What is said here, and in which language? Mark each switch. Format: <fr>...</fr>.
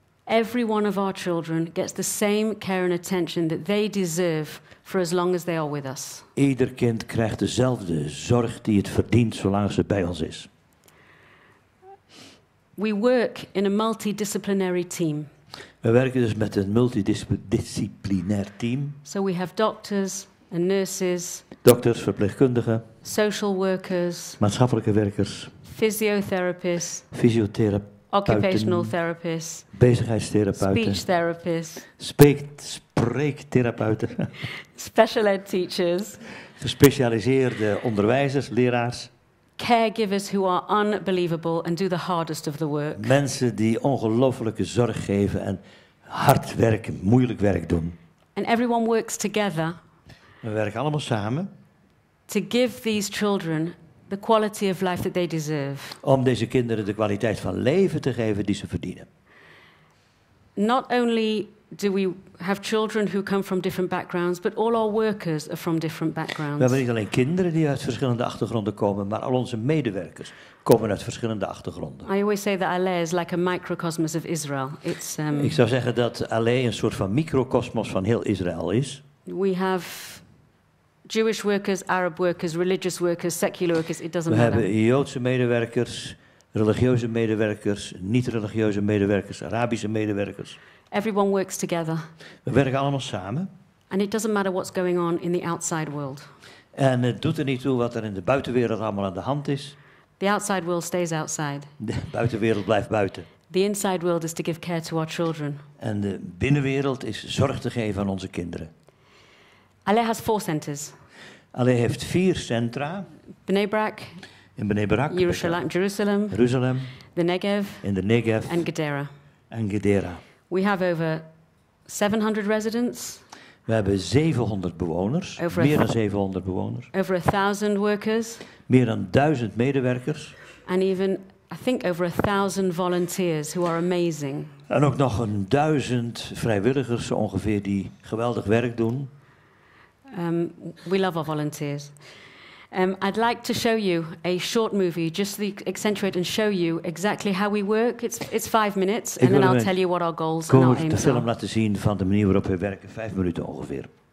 <en>Every one of our children gets the same care and attention that they deserve for as long as they are with us.</en> <nl>Ieder kind krijgt dezelfde zorg die het verdient zolang ze bij ons is.</nl> <en>We work in a multidisciplinary team.</en> <nl>We werken dus met een multidisciplinair team.</nl> <en>So we have doctors and nurses.</en> <nl>Dokters, verpleegkundigen.</nl> <en>Social workers.</en> <nl>Maatschappelijke werkers.</nl> <en>Physiotherapists.</en> <nl>Fysiotherapeuten.</nl> <en>Occupational therapists.</en> <nl>Bezigheidstherapeuten.</nl> <en>Speech therapists.</en> <nl>Spreektherapeuten.</nl> <en>Special ed teachers.</en> <nl>Gespecialiseerde onderwijzers, leraars.</nl> <en>Caregivers who are unbelievable and do the hardest of the work.</en> <nl>Mensen die ongelooflijke zorg geven en hard werk, moeilijk werk doen.</nl> <en>And everyone works together.</en> <nl>We werken allemaal samen.</nl> <en>To give these children the quality of life that they deserve.</en> <nl>Om deze kinderen de kwaliteit van leven te geven die ze verdienen.</nl> <en>Not only do we have children who come from different backgrounds, but all our workers are from different backgrounds.</en> <nl>We hebben niet alleen kinderen die uit verschillende achtergronden komen, maar al onze medewerkers komen uit verschillende achtergronden.</nl> <en>I always say that Aleh is like a microcosmos of Israel.</en> <nl>Ik zou zeggen dat Aleh een soort van microcosmos van heel Israël is.</nl> <en>We have Jewish workers, Arab workers, religious workers, secular workers, it doesn't matter.</en> <nl>We hebben Joodse medewerkers, religieuze medewerkers, niet-religieuze medewerkers, Arabische medewerkers.</nl> <en>Everyone works together.</en> <nl>We werken allemaal samen.</nl> <en>And it doesn't matter what's going on in the outside world.</en> <nl>En het doet er niet toe wat er in de buitenwereld allemaal aan de hand is.</nl> <en>The outside world stays outside.</en> <nl>De buitenwereld blijft buiten.</nl> <en>The inside world is to give care to our children.</en> <nl>En de binnenwereld is zorg te geven aan onze kinderen.</nl> <en>Aleh has 4 centers.</en> <nl>Aleh heeft 4 centra.</nl> <en>Bnei Brak.</en> <nl>In Bnei Brak.</nl> <en>Jerusalem. The Negev.</en> <nl>In de Negev.</nl> <en>And Gedera.</en> <nl>En Gedera.</nl> <en>We have over 700 residents.</en> <nl>We hebben 700 bewoners. Meer dan 700 bewoners.</nl> <en>Over 1,000 workers.</en> <nl>Meer dan 1000 medewerkers.</nl> <en>And even, I think, over 1,000 volunteers who are amazing.</en> <nl>En ook nog 1000 vrijwilligers ongeveer die geweldig werk doen.</nl> <en>We love our volunteers. I'd like to show you a short movie, just to accentuate and show you exactly how we work. It's 5 minutes, and then I'll tell you what our goals and our aims are.</en> <nl>De film laten zien van de manier waarop we werken, 5 minuten ongeveer.</nl>